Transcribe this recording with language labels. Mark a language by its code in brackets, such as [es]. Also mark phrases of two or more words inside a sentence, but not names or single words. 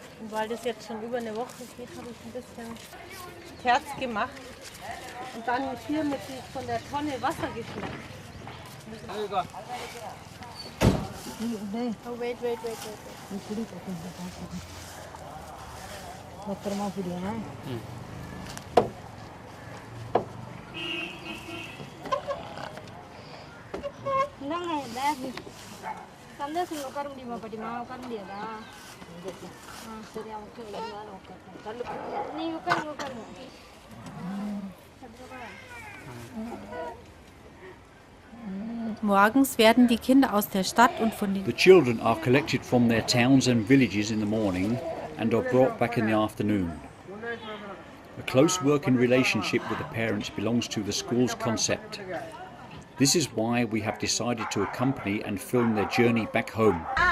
[de] weil das jetzt schon über eine Woche geht, habe ich ein bisschen Terz gemacht und dann hier von der Tonne Wasser gefüllt. [en] Oh, wait. [ta] சந்தோஷம் உட்கார முடியுமா பாட்டிமா? உட்கார முடியாதா? சரி ஓகே, நீங்க உட்காருங்க. [de] Morgens werden die Kinder aus der Stadt und von den [en] The children are collected from their towns and villages in the morning and are brought back in the afternoon. A close working relationship with the parents belongs to the school's concept. This is why we have decided to accompany and film their journey back home.